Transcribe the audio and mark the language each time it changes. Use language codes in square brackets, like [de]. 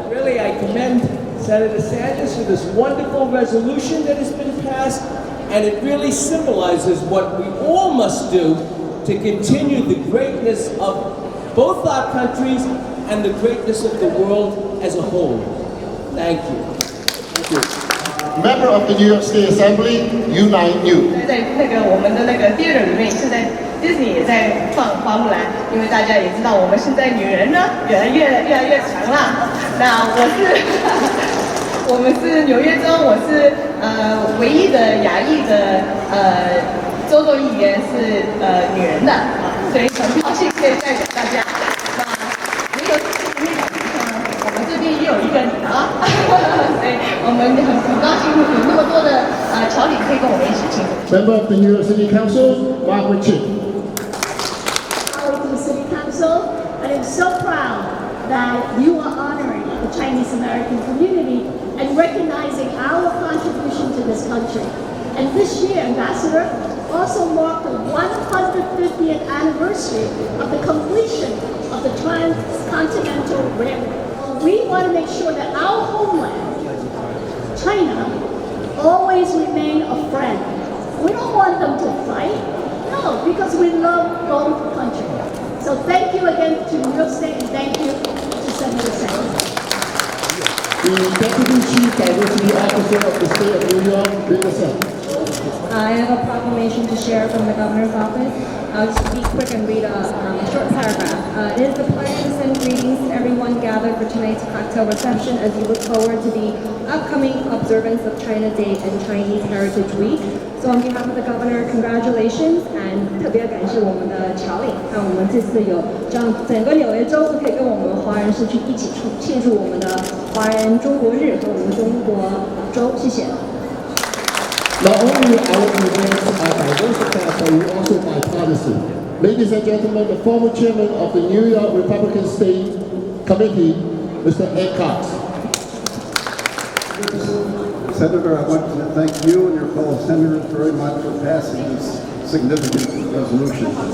[en] Really, I commend Senator Sanders for this wonderful resolution that has been passed, and it really symbolizes what we all must do to continue the greatness of both our countries and the greatness of the world as a whole. Thank you. Thank you. Member of the New York State Assembly, Unite New. [zh] 在我们的theater 里面，现在 Disney 也在放花木兰，因为大家也知道我们现在女人呢越来越强了。那我们是纽约州，我是唯一的亚裔的州众议员是女人的，所以很高兴可以代表大家。那如果我们这边也有一个女的啊，所以我们很高兴有那么多的侨领可以跟我们一起庆祝。 [en] Member of the New York City Council, Margaret Chin. City Council, and I'm so proud that you are honoring the Chinese American community and recognizing our contribution to this country. And this year, Ambassador, also marked the 150th anniversary of the completion of the Transcontinental Railroad. We want to make sure that our homeland, China, always remain a friend. We don't want them to fight, no, because we love both countries. So thank you again to New York State and thank you to Senator Sanders. The Deputy Chief Diversity Officer of the State of New York, bring us up. I have a proclamation to share from the Governor's office. I'll just be quick and read a short paragraph. It is the pleasure to send greetings to everyone gathered for tonight's cocktail reception as we look forward to the upcoming observance of China Day and Chinese Heritage Week. So on behalf of the Governor, congratulations and [zh] 特别感谢我们的侨领，看我们这次有这样整个纽约州都可以跟我们华人社区一起庆祝我们的华人中国日和我们中国州，谢谢。 [en] Not only our events are diversified, but we're also bipartisan. Ladies and gentlemen, the former chairman of the New York Republican State Committee, Mr. Ed Cox. Senator, I want to thank you and your fellow senators very much for passing this significant resolution.